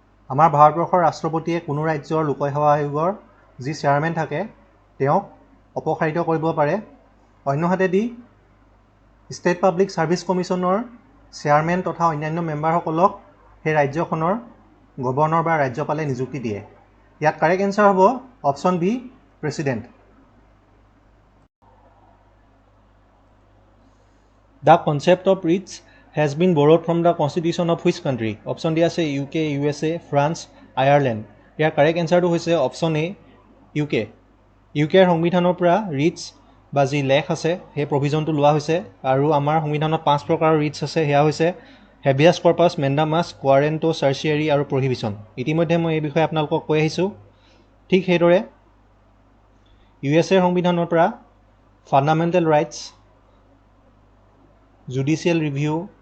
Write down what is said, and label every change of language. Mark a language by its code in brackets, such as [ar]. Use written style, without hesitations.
[as] আমাৰ ভাৰতবৰ্ষৰ ৰাষ্ট্ৰপতিয়ে কোনো ৰাজ্যৰ লোকসেৱা আয়োগৰ যি চেয়াৰমেন থাকে তেওঁক অপসাৰিত কৰিব পাৰে অন্যহাতেদি ষ্টেট পাব্লিক ছাৰ্ভিচ কমিশ্যনৰ চেয়াৰমেন তথা অন্যান্য মেম্বাৰসকলক সেই ৰাজ্যখনৰ গভৰ্ণৰ বা ৰাজ্যপালে নিযুক্তি দিয়ে ইয়াত কাৰেক্ট এনসাৰ হ'ব option B president [en] The concept of writs has been borrowed from the constitution of which country? Option [as] দিয়া আছে [en] UK, USA, France, Ireland. [as] ইয়াৰ কাৰেক্ট এনসাৰটো হৈছে অপশ্যন এ UK. UKৰ সংবিধানৰ পৰা ৰিটছ বা যি লেখ আছে সেই প্ৰভিজনটো লোৱা হৈছে আৰু আমাৰ সংবিধানত 5 প্ৰকাৰৰ ৰিটছ আছে সেয়া হৈছে হেভিয়াছ কৰ্পাছ, মেণ্ডামাছ, কোৱাৰেণ্টো, চাৰ্চিয়াৰী আৰু প্ৰহিবিশ্যন ইতিমধ্যে মই এই বিষয়ে আপোনালোকক কৈ আহিছোঁ ঠিক সেইদৰে USAৰ সংবিধানৰ পৰা ফাণ্ডামেণ্টেল ৰাইটছ জুডিচিয়েল ৰিভিউ